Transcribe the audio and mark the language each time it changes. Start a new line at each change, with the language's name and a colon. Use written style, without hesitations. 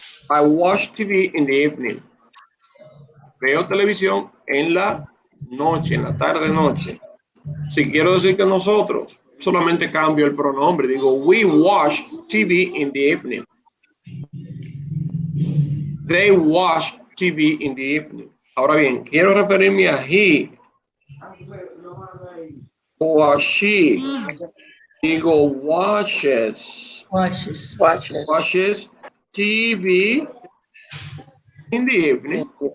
English: I watch TV in the evening.
Spanish: Veo televisión en la noche, en la tarde-noche. Si quiero decir que nosotros, solamente cambio el pronombre. Digo,
English: we watch TV in the evening. They watch TV in the evening.
Spanish: Ahora bien, quiero referirme a he o a she. Digo,
English: watches TV in the evening.